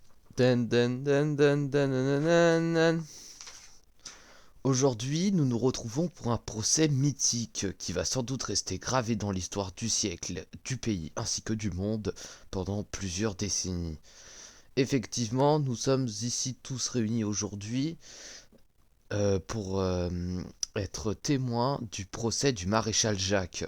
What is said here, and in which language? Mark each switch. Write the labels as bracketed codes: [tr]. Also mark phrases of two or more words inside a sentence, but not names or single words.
[fr] Dan, dan, dan, dan, dan, nan, nan, nan. Aujourd'hui, nous nous retrouvons pour un procès mythique qui va sans doute rester gravé dans l'histoire du siècle, du pays ainsi que du monde pendant plusieurs décennies. Effectivement, nous sommes ici tous réunis aujourd'hui pour être témoins du procès du maréchal Jacques.